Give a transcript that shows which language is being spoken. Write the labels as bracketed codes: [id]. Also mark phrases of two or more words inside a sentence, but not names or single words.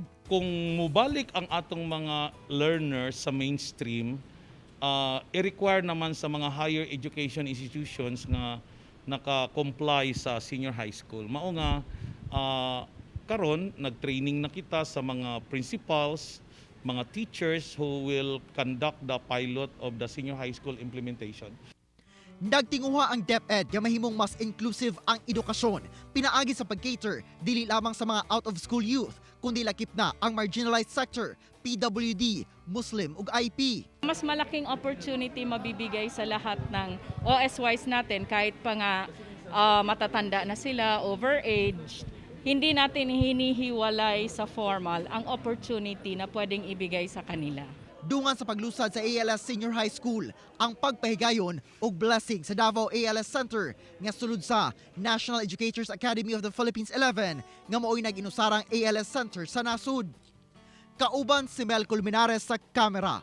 [ceb] Kung mubalik ang atong mga learners sa mainstream, i-require naman sa mga [en] higher education institutions [ceb] nga naka-comply sa [en] senior high school. [ceb] Mao nga karon nag-training na kita sa mga principals, mga [en] teachers who will conduct the pilot of the senior high school implementation. [ceb] Nagtinguha ang DepEd nga mahimong mas inclusive ang edukasyon, pinaagi sa pag-cater dili lamang sa mga [en] out-of-school youth, [ceb] kundi lakip na ang [en] marginalized sector, [ceb] PWD, Muslim ug IP. [tl] Mas malaking opportunity mabibigay sa lahat ng OSYs natin kahit pa nga matatanda na sila, overage. Hindi natin hinihiwalay sa formal ang opportunity na pwedeng ibigay sa kanila. [ceb] Dungan sa paglusad sa ALS Senior High School ang pagpahigayon og blessing sa Davao ALS Center nga sulod sa National Educators Academy of the Philippines 11 nga mao'y nag-inusarang ALS Center sa nasud. Kauban si Mel Colmenares sa kamera.